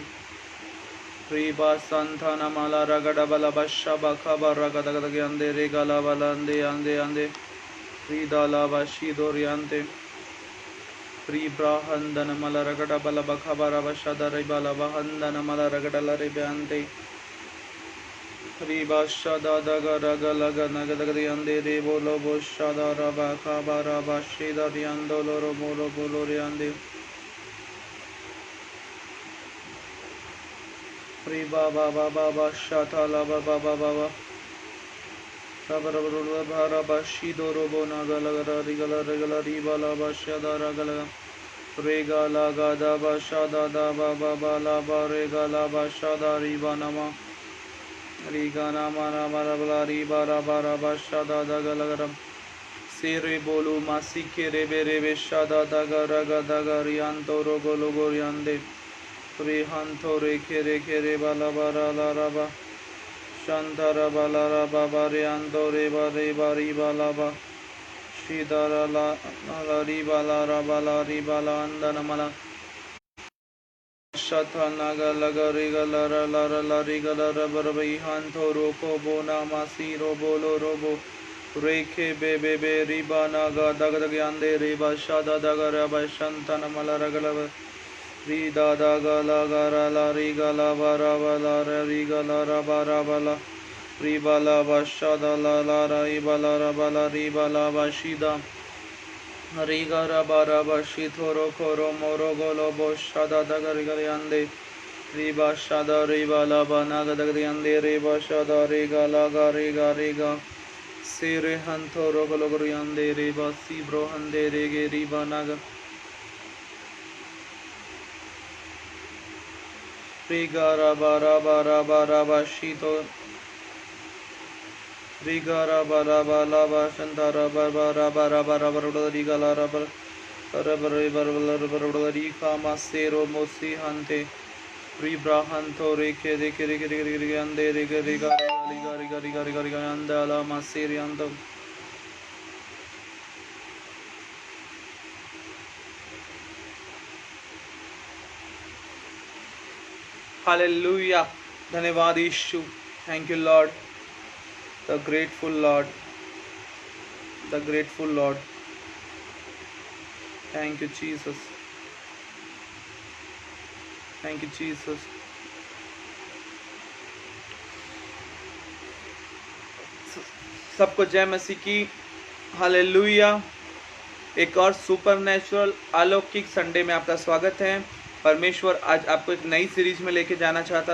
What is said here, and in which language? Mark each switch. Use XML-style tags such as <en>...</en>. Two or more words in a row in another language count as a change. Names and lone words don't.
<en>Riba Santana Mala Ragada Balabasha Bakaba Ragadagande Regala Balande Ande Rida Lava Shidoriante Ribrahandana Mala Ragada Balabakaba Rabashada Ribala Bahandana Mala Ragada Laribante Riba Shada Daga Raga Laga Nagadagadiande Rebo Lobo Shada Rabakaba Rabashida Riando Loro Molo Boloriande Riba Baba Baba Shata Lava Baba Baba Shido Robo Nagala Rigala Regala Ribala Bashada Ragala Regala Gada Bashada Daba Baba Laba Regala Bashada Ribanama Rigana Mana Marabala Ribara Bara Bashada Dagalagaram Sere Bolu Masike Rebe Rebe Shada Dagaraga Dagarianto Rogologoriande Rihanto Reke Reke Reba Bara Laraba Shantara Balara Babariando Reba Reba Riba Laba Shidara La Riba Lara Bala Riba La Andanamala Shata Naga Laga Riga Lara Lara La Riga Lara Barabai Hanto Roko Bona Masiro Bolo Robo Reke Bebe Riba Naga Dagadagyande Riba Shada Daga Raba Shantana Mala Ragalava Rida Daga Laga La Riga Lava Rava La Riga Lara Barabala Ribala Bashada La Lara Ibala Rabala Ribala Bashida Riga Rabara Bashithoro Koro Moro Golo Boshada Dagarigariande Riba Shada Riba Laba Nagadagriande Riba Shada Riga Laga Riga Sire Hantoro Gologoriande Riba Sibro Hande Rege Riba Naga Riga Rabara Shito Rigara Baraba Lava Shantara Barbara Barabara Rigala Rika Masero Mosi Hante Ribrahanto Reke Ande Riga Andala Masirianto. Hallelujah.</en> <hi>धन्यवाद यीशु.</hi> <en>Thank you Lord. The grateful Lord. The grateful Lord. Thank you Jesus. Thank you Jesus.</en> <hi>सबको जय मसीह की. हालेलुया. एक और सुपरनैचुरल अलौकिक संडे में आपका स्वागत है. परमेश्वर आज आपको एक नई सीरीज में लेके जाना चाहता.</hi>